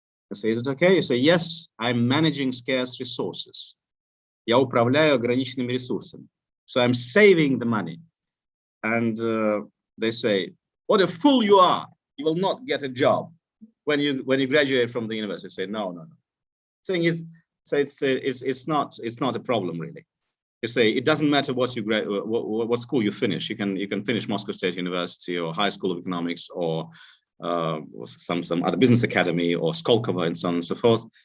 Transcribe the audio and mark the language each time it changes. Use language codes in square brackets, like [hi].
[en] I say, is it okay? You say, yes, I'm managing scarce resources. [ru] Я управляю ограниченными ресурсами. [en] So I'm saving the money. And they say, what a fool you are. You will not get a job when you graduate from the university. Say, no. thing is, so it's not a problem really. You say it doesn't matter what school you finish. You can finish Moscow State University or High School of Economics or some other business academy or Skolkovo and so on and so forth.